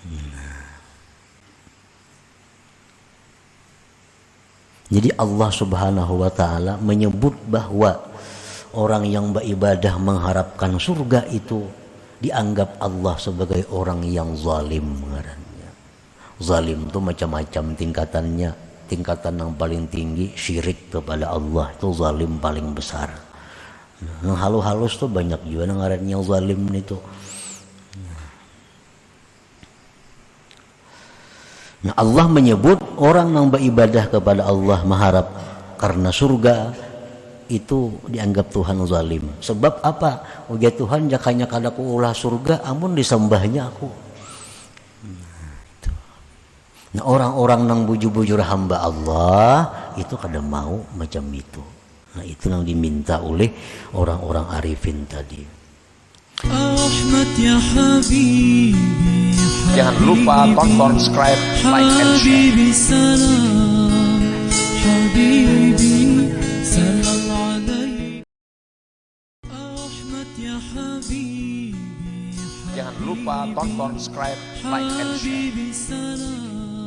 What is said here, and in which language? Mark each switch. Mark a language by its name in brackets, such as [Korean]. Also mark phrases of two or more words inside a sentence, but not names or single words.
[Indonesian] Jadi Allah [Arabic] سبحانه وتعالى [Indonesian] menyebut bahwa orang yang beribadah mengharapkan surga itu dianggap Allah sebagai orang yang zalim. Zalim itu macam-macam tingkatannya. Tingkatan yang paling tinggi syirik kepada Allah, itu zalim paling besar. Yang halus-halus tuh banyak juga ngarannya zalim itu. Nah, Allah menyebut orang yang beribadah kepada Allah mengharap karena surga itu dianggap Tuhan zalim. Sebab apa? [Banjar] Ujar Tuhan, jakanya kadaku ulah surga, amun disembahnya aku. [Indonesian] Nah, orang-orang yang bujur-bujur hamba Allah itu kadang mau macam itu. Nah, itu yang diminta oleh orang-orang arifin tadi. [Arabic] أحمد يا حبيبي. [Indonesian] Jangan lupa tonton, subscribe, [English] like, and share. [Arabic] حبيبي، سلام عليك. أحمد يا حبيبي. [Indonesian] Jangan lupa tonton, subscribe, [English] like, and share. [Arabic] حبيبي، سلام.